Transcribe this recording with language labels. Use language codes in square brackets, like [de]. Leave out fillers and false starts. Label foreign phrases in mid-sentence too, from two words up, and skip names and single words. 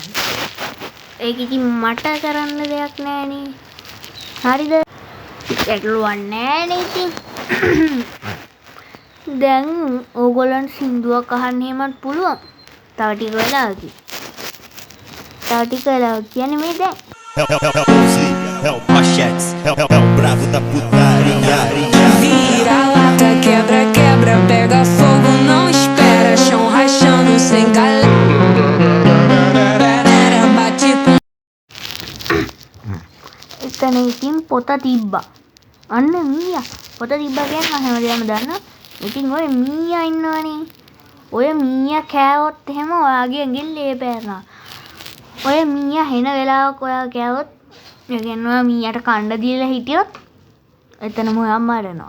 [si] ඒක ඉතින් මට කරන්න දෙයක් නැහනේ. හරිද? ගැටලුවක් නැහනේ ඉතින්. දැන් ඕගොල්ලන්ට සින්දුවක් අහන්න එහෙමත් පුළුවන්. තව ටික වෙලාවකින්. කියන්නේ මේ දැන්. [pt] Help Machetes, help bravo da putaria. Vira lata, quebra, quebra, pega fogo, não espera, chão rachando sem galera, bate com. [si] එතන ඉතින් පොත තිබ්බා. අන්න මීයා. පොත තිබ්බා කියන්නේ හැමදේම දන්න. ඉතින් ඔය මීයා ඉන්නවනේ. ඔය මීයා කෑවොත් එහෙම ඔයාගේ ඇඟිල්ල ලේ පෑරනවා. ඔය මීයා හෙන වෙලාවක ඔයා කෑවොත් ඒ කියන්නේ ඔයා මීයාට කන්න දීලා හිටියොත් එතනම ඔයා මරනවා.